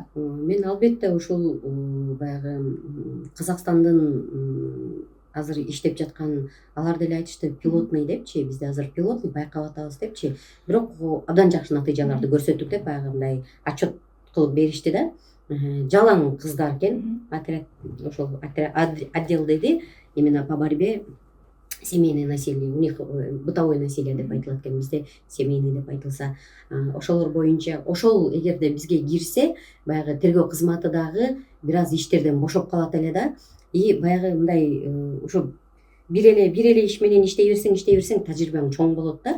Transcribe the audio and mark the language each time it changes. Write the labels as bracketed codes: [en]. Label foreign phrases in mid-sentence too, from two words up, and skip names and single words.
[ky] Мен албетте ушул баягы Казакстандын азыр иштеп жаткан, алар деле айтышты пилотный депчи, бизде азыр пилотный байкап атабыз депчи. Бирок абдан жакшы натыйжаларды көрсөттүк деп баягы мындай отчет кылып беришти да. Жалаң кыздар экен, отряд, ошол отдел деди, [ru] именно по борьбе семейное насилие, у них бытовое насилие [ky] деп айтылат экен, бизде [ru] семейный [ky] деп айтылса. Ошолор боюнча, ошол эгерде бизге кирсе, баягы тергөө кызматы дагы бир аз иштерден бошоп калат эле да. И баягы мындай ушу бир эле иш менен иштей берсең тажрыйбаң чоң болот да.